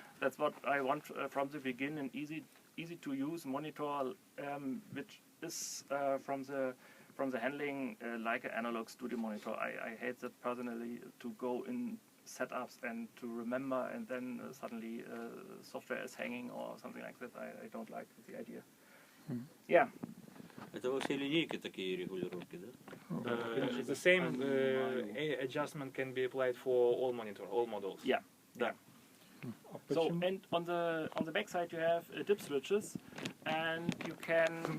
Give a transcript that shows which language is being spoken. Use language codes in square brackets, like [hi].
[en] That's what I want from the beginning, an easy to use monitor, which is from the handling like an analog studio monitor. I hate that personally, to go in setups and to remember, and then suddenly software is hanging or something like that. I don't like the idea. Yeah. [ru] Это во всей линейке такие регулировки, да? [en] The same adjustment can be applied for all models. Yeah. Yeah. So and on the back side you have dip switches, and you can.